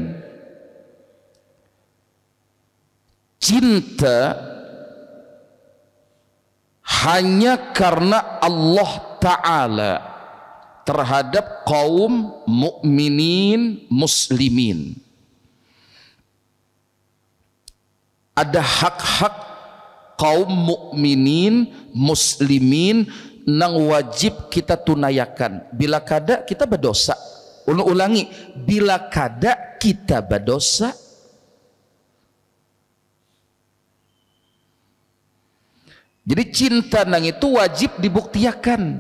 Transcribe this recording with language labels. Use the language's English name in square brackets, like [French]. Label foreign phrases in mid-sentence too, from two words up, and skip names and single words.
[Indonesian] cinta hanya karena Allah Ta'ala terhadap kaum mukminin muslimin. [Banjar] Ada hak-hak kaum mukminin muslimin nang wajib kita tunayakan. Bila kada kita berdosa. Ulangi, bila kada kita berdosa. Jadi cinta nang itu wajib dibuktikan.